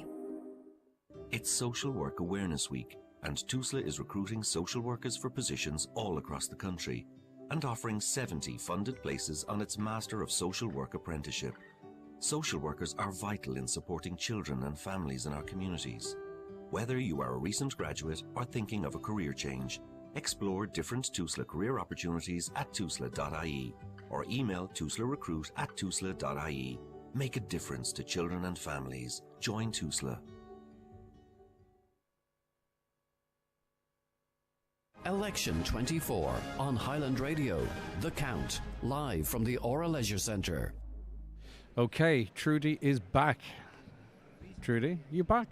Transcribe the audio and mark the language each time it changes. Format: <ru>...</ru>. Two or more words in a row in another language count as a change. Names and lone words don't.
<en>It's Social Work Awareness Week, and TUSLA is recruiting social workers for positions all across the country and offering 70 funded places on its Master of Social Work apprenticeship. Social workers are vital in supporting children and families in our communities. Whether you are a recent graduate or thinking of a career change, explore different TUSLA career opportunities at tusla.ie or email tuslarecruit@tusla.ie. Make a difference to children and families. Join TUSLA. Election 24 on Highland Radio. The Count, live from the Aura Leisure Centre. Okay, Trudy is back. Trudy, you back?</en>